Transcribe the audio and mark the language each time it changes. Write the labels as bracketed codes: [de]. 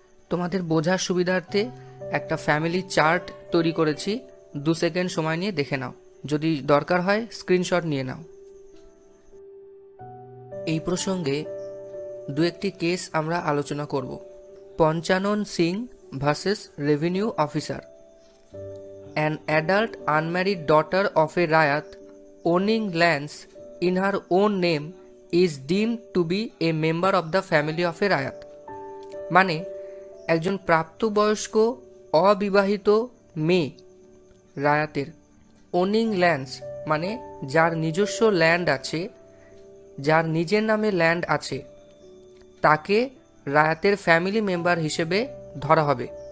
[bn] তোমাদের বোঝার সুবিধার্থে একটা ফ্যামিলি চার্ট তৈরি করেছি, 2 সেকেন্ড সময় নিয়ে দেখে নাও, যদি দরকার হয় স্ক্রিনশট নিয়ে নাও। এই প্রসঙ্গে 2-1টি কেস আমরা আলোচনা করব। Panchanan Singh versus revenue officer. [en] An adult unmarried daughter of a Rayat owning lands in her own name is deemed to be a member of the family of a Rayat. [bn] মানে একজন প্রাপ্তবয়স্ক অবিবাহিত মেয়ে রায়াতের [en] owning lands [bn] মানে যার নিজস্ব ল্যান্ড আছে, যার নিজের নামে ল্যান্ড আছে, তাকে রায়াতের ফ্যামিলি মেম্বার হিসেবে ধরা হবে।